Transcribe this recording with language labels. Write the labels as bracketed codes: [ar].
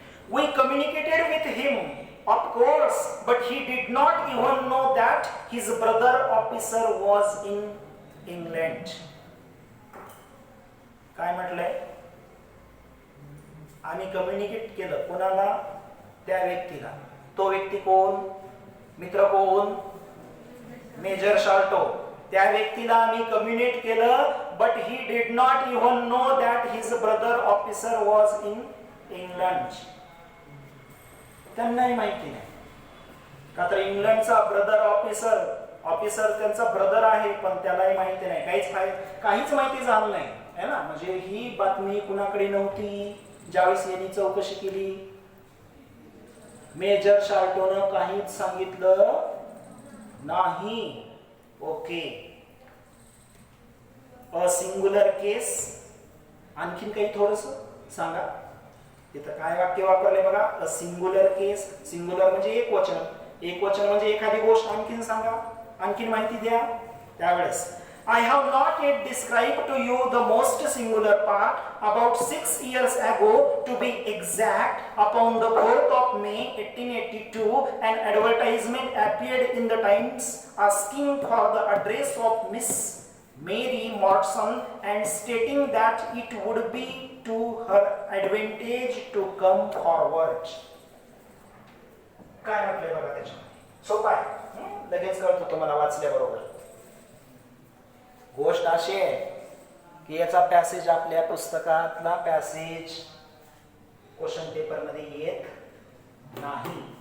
[en] We communicated with him, of course, but he did not even know that his brother officer was in England. [mr] काय म्हटलंय? आम्ही communicate केलं कोणाला? त्या व्यक्तीला. तो व्यक्ती कोण? मित्र कोण? मेजर शाल्टो. त्या व्यक्तीला आम्ही कम्युनिकेट केलं, [en] But he did not even know that his brother officer was in England. [mr] त्यांनाही माहिती नाही का तर इंग्लंडचा ब्रदर ऑफिसर त्यांचा ब्रदर आहे, पण त्यालाही माहिती नाही. काहीच माहिती झालं नाही है ना. म्हणजे ही बातमी कुणाकडे नव्हती ज्यावेळेस यांनी चौकशी केली. मेजर शाल्टोनं काहीच सांगितलं नाही. ओके. [en] A singular case. [mr] आणखीन काही थोडस सांगा. इथं काय वाक्य वापरले बघा? [en] A singular case. [mr] सिंग्युलर म्हणजे एक वचन. एक वचन म्हणजे एखादी गोष्ट. आणखीन सांगा, आणखीन माहिती द्या. त्यावेळेस [en] I have not yet described to you the most singular part. About 6 years ago, to be exact, upon the 4th of May 1882, an advertisement appeared in the Times asking for the address of Miss Mary Mortson and stating that it would be to her advantage to come forward. [mr] काय म्हटलंय बघा त्याच्यामध्ये? सोपं आहे, लगेच कळतं तुम्हाला वाचल्याबरोबर. गोष्ट अशी आहे की याचा पॅसेज आपल्या पुस्तकातला पॅसेज क्वेश्चन पेपर मध्ये येत नाही.